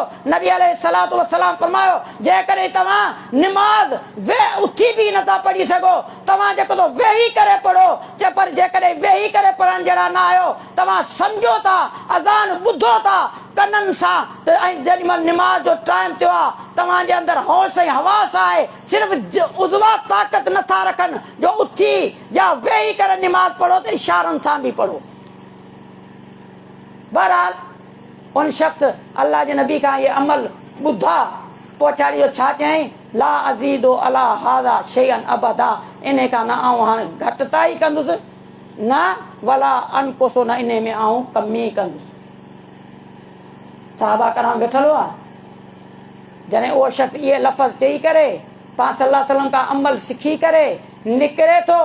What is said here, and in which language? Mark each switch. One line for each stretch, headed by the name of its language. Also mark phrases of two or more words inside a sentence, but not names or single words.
Sindhi: नबी
Arabic: عليه الصلاة والسلام
Sindhi: फरमायो, जेकॾहिं तव्हां निमाज़ उथी बि नथा पढ़ी सघो, तव्हां जेको तो वेही करे पढ़ो, पर जेकॾहिं वेही करे पढ़ण जहिड़ा न आहियो, तव्हां सम्झो था, अज़ान ॿुधो था कननि सां, त ऐं जेॾी महिल निमाज़ जो टाइम थियो आहे तव्हांजे अंदरि होश ऐं हवास आहे, सिर्फ़ु उज़वा ताक़त नथा रखनि जो उथी या वेही करे निमाज़ पढ़ो, त इशारनि सां बि पढ़ो। बहरहाल उन शख़्स अल्लाह जे नबी खां इहे अमल ॿुधा, पोइ छाड़ी छा चयईं?
Arabic: لا أزيد على هذا شيئا أبدا,
Sindhi: इन खां न आऊं हाणे घटिताई कंदुसि, न
Arabic: ولا أنقص,
Sindhi: न इन में आऊं कमी कंदुसि। साहबा कराम वेठल हुआ, जॾहिं उहो शख़्स इहे लफ़्ज़ चई करे पाण
Arabic: صلى الله عليه وسلم
Sindhi: खां अमल सिखी करे निकिरे थो।